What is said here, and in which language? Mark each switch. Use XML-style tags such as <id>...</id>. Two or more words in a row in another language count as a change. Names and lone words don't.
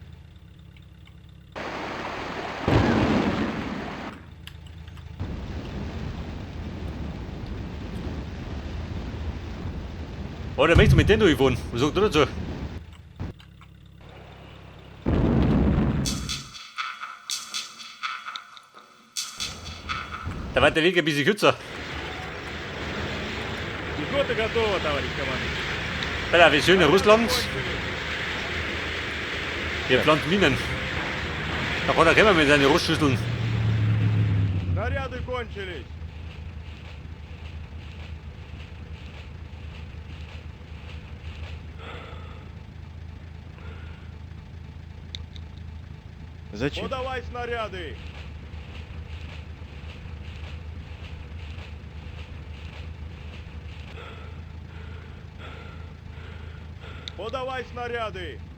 <de>Oh, da möchtest du mit denen durchfahren. Was sagst du dazu? Da wird der Weg ein bisschen kürzer.</de> <ru>Пехота готова, товарищ командующий.</ru> <de>Alter, wir sind in Russland. Wir pflanzen Minen. Da kann er kommen mit seinen Rostschüsseln.</de> <ru>Снаряды кончились. Зачем? Подавай снаряды. Подавай снаряды.</ru>